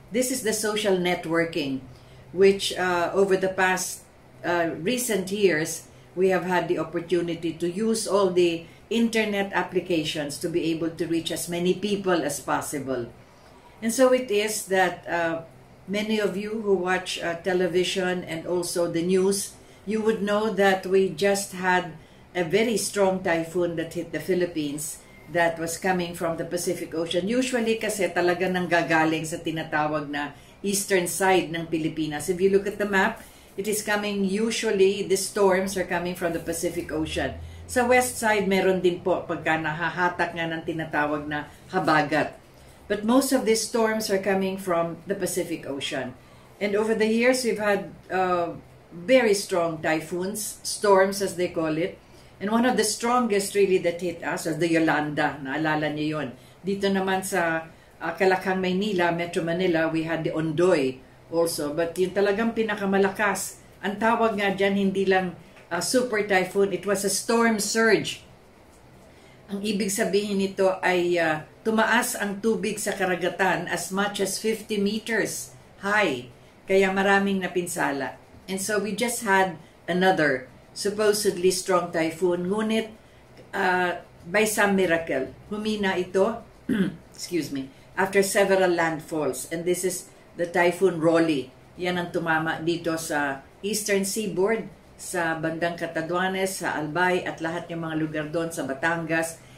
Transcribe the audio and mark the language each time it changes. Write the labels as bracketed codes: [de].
[en] This is the social networking which over the past recent years, we have had the opportunity to use all the internet applications to be able to reach as many people as possible. And so it is that many of you who watch television and also the news, you would know that we just had a very strong typhoon that hit the Philippines that was coming from the Pacific Ocean. [tl] Usually kasi talaga nanggagaling sa tinatawag na eastern side ng Pilipinas. [en] If you look at the map, it is coming, usually the storms are coming from the Pacific Ocean. [tl] Sa west side, meron din po pagka nahahatak nga ng tinatawag na habagat. [en] But most of these storms are coming from the Pacific Ocean. And over the years, we've had very strong typhoons, storms as they call it. And one of the strongest really that hit us was the Yolanda. [tl] Naalala niyo yun. Dito naman sa Calacang, Maynila, Metro Manila, [en] we had the Ondoy also. [tl] But yung talagang pinakamalakas, ang tawag nga dyan hindi lang super typhoon, [en] it was a storm surge. [tl] Ang ibig sabihin nito ay tumaas ang tubig sa karagatan [en] as much as 50 meters high. [tl] Kaya maraming napinsala. [en] And so we just had another supposedly strong typhoon. Ngunit by some miracle, [tl] humina ito [en] excuse me, after several landfalls. And this is the Typhoon Rolly. [tl] Yan ang tumama dito sa Eastern Seaboard, sa bandang Catanduanes, sa Albay, at lahat ng mga lugar doon sa Batangas.